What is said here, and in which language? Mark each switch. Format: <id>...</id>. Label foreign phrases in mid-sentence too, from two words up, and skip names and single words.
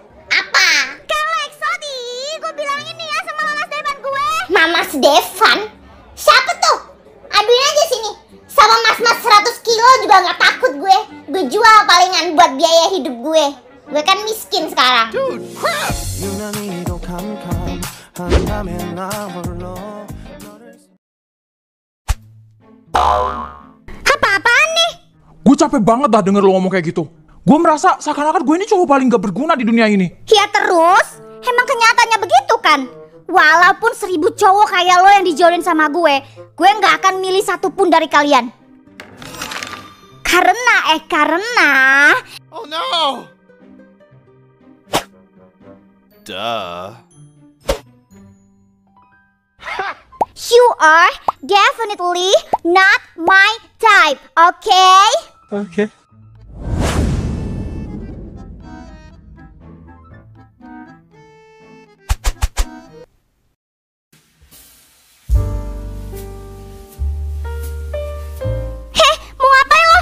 <id>Kak Lexo, gue bilangin nih ya sama lalas depan gue. Mama Mas Devan? Siapa tuh? Aduin aja sini. Sama mas-mas 100 kilo juga gak takut gue. Gue jual palingan buat biaya hidup gue. Gue kan miskin sekarang.</id> <ko>유난히도 캄캄한다면 나 홀로</ko> <id>Apa-apaan nih? Gue capek banget dah denger lo ngomong kayak gitu. Gue merasa seakan-akan gue ini cowok paling gak berguna di dunia ini. Ya terus, emang kenyataannya begitu kan? Walaupun 1000 cowok kayak lo yang dijodohin sama gue gak akan milih satupun dari kalian. Karena</id> <en>Oh no! Duh. you are definitely not my type, okay?</en> <id>Oke. Heh, mau ngapain lo?</id>